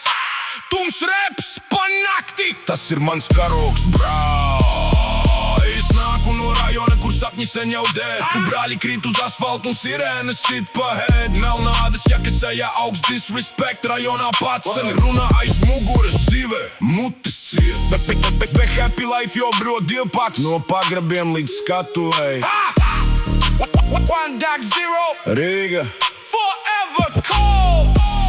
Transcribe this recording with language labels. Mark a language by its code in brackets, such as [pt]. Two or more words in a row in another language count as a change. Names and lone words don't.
[lv] Tumšs reps pa nakti, tas ir mans karoks, brā. Es nāku no rajona, kur sapņi sen jau dead, kur brāļi krīt uz asfaltu un sirēnas sit pa head. Melnādas jaka, sejā augsts disrespect, rajonā pats sen runā aiz muguras, dzīvē mutes ciet. Bet [en] happy life [lv] jo bro divpaks, no pagrabiem līdz skatuvei. [en] One Dark Zero, Rīga, forever cold.